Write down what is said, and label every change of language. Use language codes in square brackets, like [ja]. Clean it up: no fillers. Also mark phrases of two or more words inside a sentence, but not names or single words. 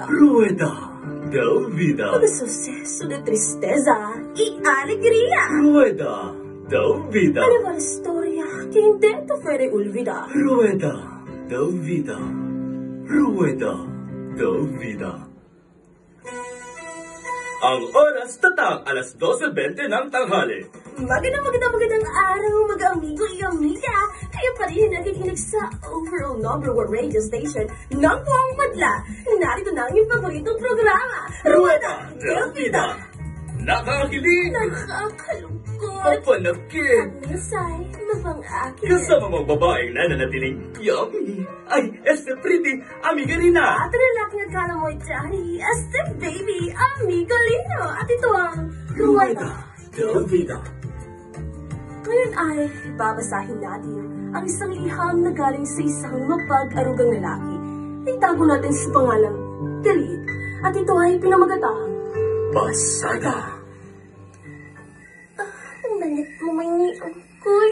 [es] Rueda de vida. Todo suceso de tristeza y alegría. Rueda de vida. Una nueva historia que intento hacer olvidar. Rueda de vida. Rueda de vida. [tl] Ang oras tatak alas 12:20 ng tanghali. Magandang araw, mag-amigo y amiga. Kayo pa rin nakikinig sa [en] overall number one radio station [tl] ng buong madla. Narito na ang iyong paboritong programa, Rueda de Vida. Nakakilig, Nakakalungkot. mapanakit, Ang mensahe mapang-akit. kasama mong babaeng nananatiling yummy. Ay, pretty, amiga rin na. At ang lalaking akala mo ay Johnny, Este Baby, Amigo Lino. At ito ang Rueda. de vida. Ngayon ay babasahin natin ang isang liham na galing sa isang mapag-arugang lalaki. Itago natin sa pangalang Delete. At ito ay pinamagatang Pasada. Ang balit mo may niangkoy.